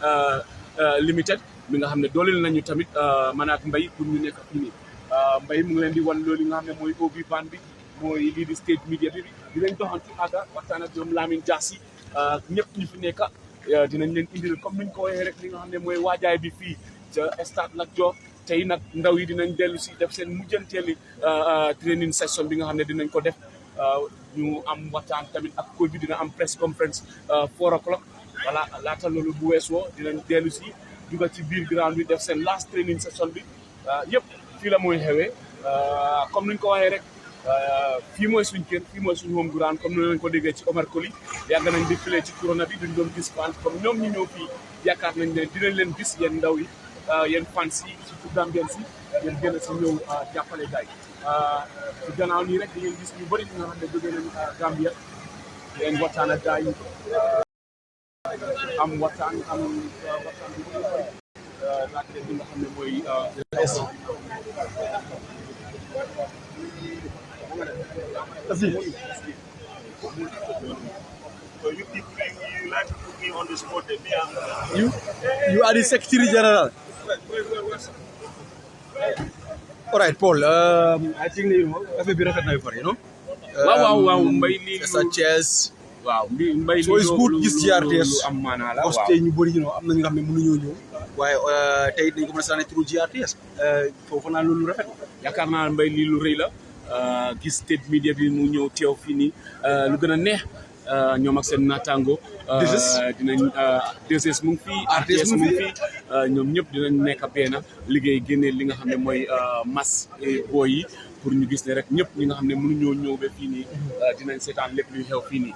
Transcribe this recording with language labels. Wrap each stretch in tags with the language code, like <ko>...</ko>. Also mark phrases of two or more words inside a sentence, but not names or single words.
<wo>Limited mi nga xam ne dooleel nañu tamit man ak Mbay pour ñu nekk fii nii Mbay mu ngi leen di wan loolu nga xam ne mooy OV van bi mooy lii di</wo> <en>state media</en> <wo>bi dinañ doxantu àgga waxtaan ak ñoom Lamine Diassi ñëpp ñi fi nekk dinañ leen indil comme niñ ko waxee rek li nga xam ne mooy waajaay bi fii ca stade Lat Dior tey nag ndaw yi dinañ dellu si def seen mujjanteeli</wo> <en>training session</en> <wo>bi nga xam ne dinañ ko def ñu am waxtaan tamit ak coach bi dina am</wo> <en>press conference 4 o'clock</en> <wo>voilà laata loolu bu weesoo dinañ dellu si duga ci biir ground bi def seen</wo> <en>last training session</en> <wo>bi yëpp fii la mooy xewee comme niñ ko waxee rek fii mooy suñ kër fii mooy suñ</wo> <en>home ground</en> <wo>comme ni leen ko déggee ci Omar Koli yàgg nañ di play ci corona bi duñ doon gis fans comme ñoom ñu ñëw fii yaakaar nañ ne dinañ leen gis yéen ndaw yi yéen fans yi surtout Gambien si yéen gën a si ñëw jàppale gaay ci gannaaw nii rek di ngeen gis ñu bëri ñi nga xam ne jógee nañ Gambia yéen waxtaan ak gaay yi am waxtaan bu bëri laaj leen li nga xam ne mooy</wo> <en>So you like to put me on the spot there. You are the Secretary General. All right, Paul. I think</en> <wo>affaire bi rafet na yu bari, waaw Mbay lii sa Thiès. waaw Mbay</wo> <en>So it's good gis GRTS.</en> <wo>am maanaa la parce que ñu bëri am na ñu nga xam ne mënuñoo ñëw. waaye tey dañ ko mën a sànni turu GRTS. foofu naa loolu rafet. yaakaar naa Mbay lii lu rëy la gis</wo> <en>state media</en> <wo>bi mu ñëw teew fii nii lu gën a neex ñoom ak seen naataango. dinañ DSS mu ngi fii RTS mu ngi fii ñoom ñëpp dinañ nekk benn liggéey génne li nga xam ne mooy mas booy yi pour ñu gis ne rek ñëpp ñi nga xam ne mënuñoo ñëw ba fii nii dinañ seetaan lépp luy xew fii nii.</wo>